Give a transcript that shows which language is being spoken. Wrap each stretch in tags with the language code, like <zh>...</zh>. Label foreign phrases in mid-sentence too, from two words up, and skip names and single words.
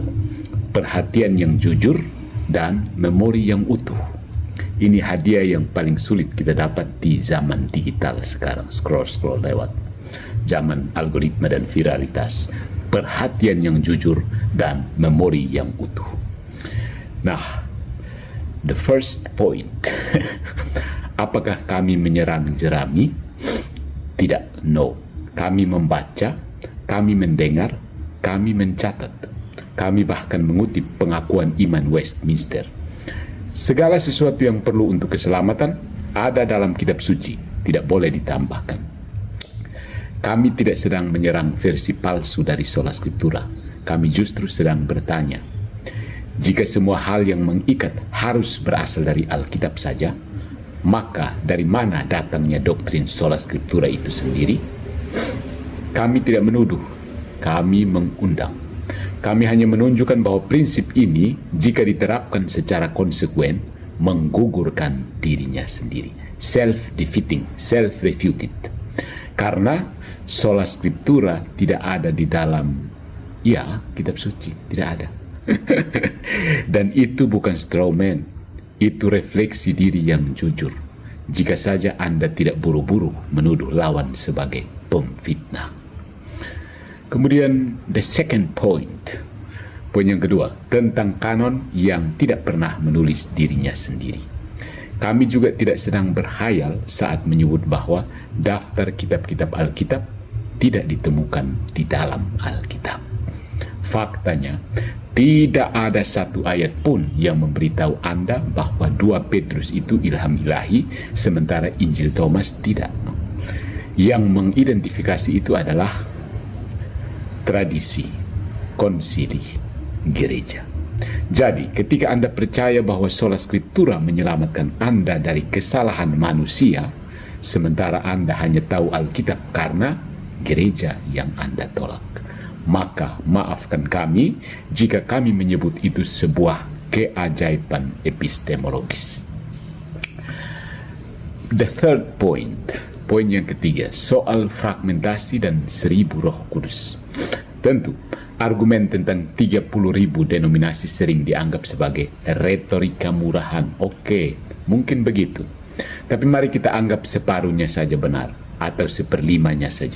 <id>Perhatian yang jujur dan memori yang utuh. Ini hadiah yang paling sulit kita dapat di zaman digital sekarang. Scroll lewat. Zaman algoritma dan viralitas. Perhatian yang jujur dan memori yang utuh. Nah,</id> <en>the first point.</en> <id>Apakah kami menyerang jerami? Tidak, no. Kami membaca, kami mendengar, kami mencatat. Kami bahkan mengutip pengakuan iman Westminster. Segala sesuatu yang perlu untuk keselamatan ada dalam kitab suci, tidak boleh ditambahkan. Kami tidak sedang menyerang versi palsu dari</id> <la>sola scriptura.</la> <id>Kami justru sedang bertanya, jika semua hal yang mengikat harus berasal dari Alkitab saja, maka dari mana datangnya doktrin</id> <la>sola scriptura</la> <id>itu sendiri? Kami tidak menuduh, kami mengundang. Kami hanya menunjukkan bahwa prinsip ini jika diterapkan secara konsekuen menggugurkan dirinya sendiri.</id> <en>Self-defeating, self-refuted.</en> <id>Karena</id> <la>sola scriptura</la> <id>tidak ada di dalam kitab suci, tidak ada. Dan itu bukan strawman. Itu refleksi diri yang jujur. Jika saja Anda tidak buru-buru menuduh lawan sebagai pemfitnah. Kemudian</id> <en>the second point.</en> <id>Poin yang kedua, tentang kanon yang tidak pernah menulis dirinya sendiri. Kami juga tidak sedang berhayal saat menyebut bahwa daftar kitab-kitab Alkitab tidak ditemukan di dalam Alkitab. Faktanya, tidak ada satu ayat pun yang memberitahu Anda bahwa 2 Petrus itu ilham ilahi, sementara Injil Thomas tidak. Yang mengidentifikasi itu adalah tradisi, konsili, gereja. Jadi, ketika Anda percaya bahwa</id> <la>sola scriptura</la> <id>menyelamatkan Anda dari kesalahan manusia, sementara Anda hanya tahu Alkitab karena gereja yang Anda tolak, maka maafkan kami jika kami menyebut itu sebuah keajaiban epistemologis.</id> <en>The third point,</en> <id>poin yang ketiga, soal fragmentasi dan 1000 Roh Kudus. Tentu, argumen tentang 30.000 denominasi sering dianggap sebagai retorika murahan. Oke, mungkin begitu. Tapi mari kita anggap separuhnya saja benar, atau seperlimanya saja.</id>